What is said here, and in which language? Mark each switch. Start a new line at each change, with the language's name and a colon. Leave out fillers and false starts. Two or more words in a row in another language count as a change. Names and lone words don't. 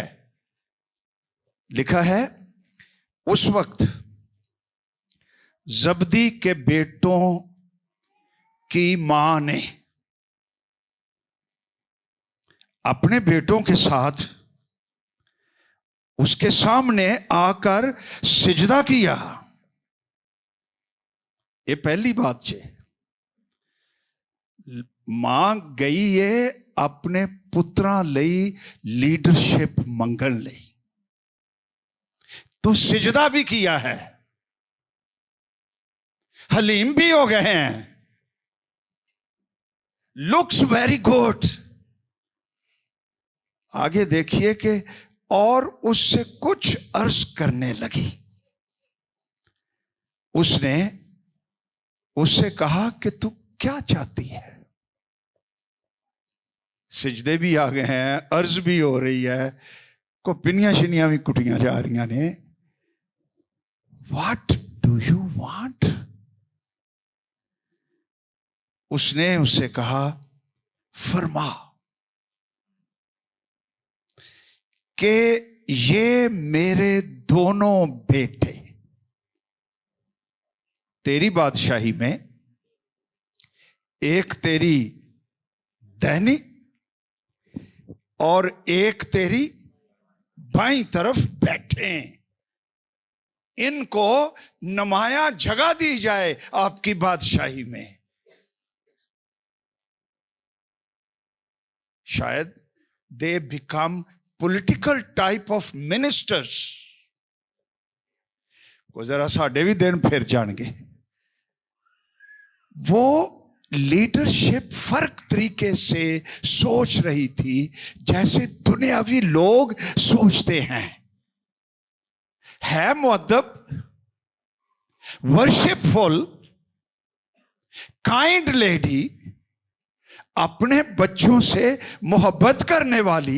Urdu: لکھا ہے اس وقت زبدی کے بیٹوں کی ماں نے اپنے بیٹوں کے ساتھ اس کے سامنے آ کر سجدہ کیا. یہ پہلی بات ہے.
Punjabi: ماں گئی ہے اپنے پتراں لئی لیڈرشپ منگن لئی،
Urdu: تو سجدہ بھی کیا ہے، حلیم بھی ہو گئے ہیں.
English: Looks very good.
Urdu: آگے دیکھیے کہ اور اس سے کچھ عرض کرنے لگی. اس نے اس سے کہا کہ تو کیا چاہتی ہے. سجدے بھی آ گئے ہیں، عرض بھی ہو رہی ہے،
Punjabi: کو پنیاں شنیاں بھی کٹیاں جا رہی نے.
English: What do you want?
Urdu: اس نے اس سے کہا فرما کہ یہ میرے دونوں بیٹے تیری بادشاہی میں ایک تیری دہنی اور ایک تیری بائیں طرف بیٹھے. ان کو نمایاں جگہ دی جائے آپ کی بادشاہی میں.
English: شاید they become political type of ministers.
Punjabi: کو ذرا ساڑھے بھی دن پھر جان گے.
Urdu: وہ لیڈرشپ فرق طریقے سے سوچ رہی تھی جیسے دنیاوی لوگ سوچتے ہیں. ہے مؤدب،
English: worshipful, kind lady,
Urdu: اپنے بچوں سے محبت کرنے والی.